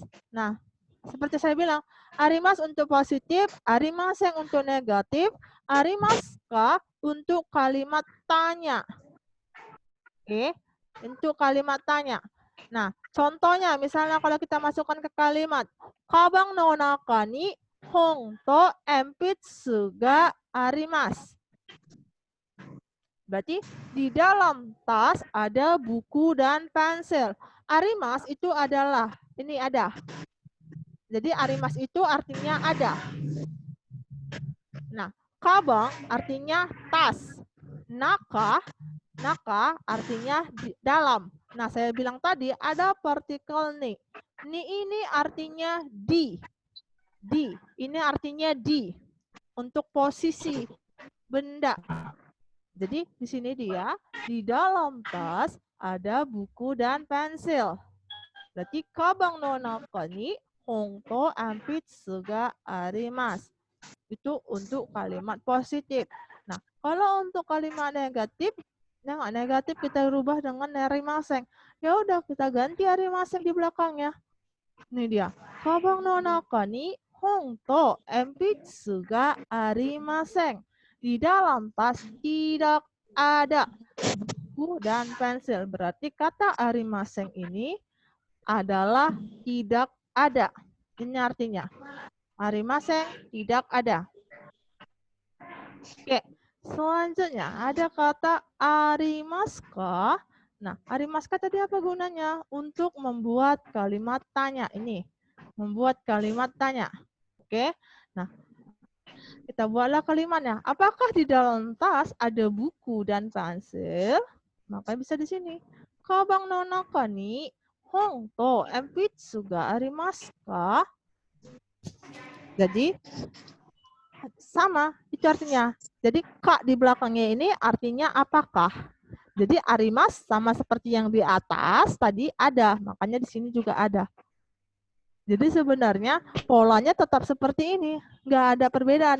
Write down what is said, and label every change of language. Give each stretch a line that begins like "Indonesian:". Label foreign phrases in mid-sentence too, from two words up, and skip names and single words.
Indonesian: Nah, seperti saya bilang, arimas untuk positif, arimaseng untuk negatif, arimaska untuk kalimat tanya. Oke, untuk kalimat tanya. Nah, contohnya misalnya kalau kita masukkan ke kalimat
Japanese: 鞄 の 中 に 本 と 鉛筆 が あります.
Indonesian: Berarti di dalam tas ada buku dan pensil. Arimas itu adalah, ini ada. Jadi arimas itu artinya ada. Nah, kabang artinya tas. Naka artinya di dalam. Nah, saya bilang tadi ada partikel ni. Ni ini artinya di. Di. Ini artinya di. Untuk posisi benda. Jadi di sini dia, di dalam tas ada buku dan pensil. Berarti
Japanese: 鞄 の 中 に 本 と 鉛筆 が あります.
Indonesian: Itu untuk kalimat positif. Nah, kalau untuk kalimat negatif, nah negatif kita rubah dengan arimaseng. Ya udah kita ganti arimaseng di belakangnya. Ini dia.
Japanese: 鞄 の 中 に 本 と 鉛筆 が ありません.
Indonesian: Di dalam tas tidak ada buku dan pensil. Berarti kata arimaseng ini adalah tidak ada. Ini artinya. Arimaseng tidak ada. Oke, selanjutnya ada kata arimaska. Nah, arimaska tadi apa gunanya? Untuk membuat kalimat tanya. Ini, membuat kalimat tanya. Oke, nah kita buatlah kalimatnya. Apakah di dalam tas ada buku dan pensil? Maka bisa di sini.
Japanese: 鞄 の 中 に 本 と 鉛筆 が あります か?
Indonesian: Jadi sama, itu artinya. Jadi kak di belakangnya ini artinya apakah? Jadi arimas sama seperti yang di atas tadi ada, makanya di sini juga ada. Jadi sebenarnya polanya tetap seperti ini, nggak ada perbedaan.